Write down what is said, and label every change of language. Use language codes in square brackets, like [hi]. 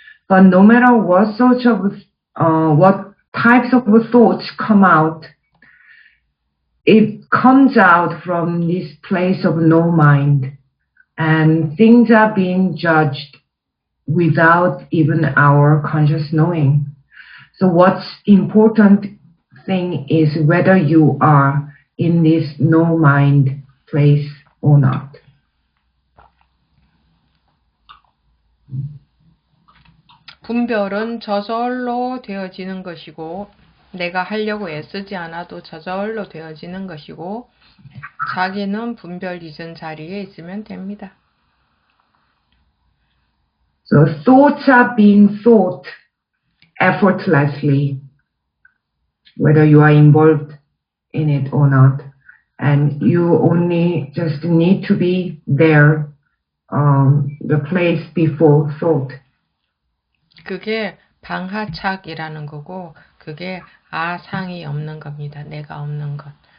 [en] But no matter what what types of thoughts come out, it comes out from this place of no mind, and things are being judged without even our conscious knowing. So what's important thing is whether you are in this no mind place or not. [ko] 분별은 저절로 되어지는 것이고, 내가 하려고 애쓰지 않아도 저절로 되어지는 것이고, 자기는 분별 이전 자리에 있으면 됩니다. [en] So thoughts are being thought effortlessly, whether you are involved in it or not. And you only just need to be there, the place before thought. [ko] 그게 방하착이라는 거고, 그게 아상이 없는 겁니다. 내가 없는 것.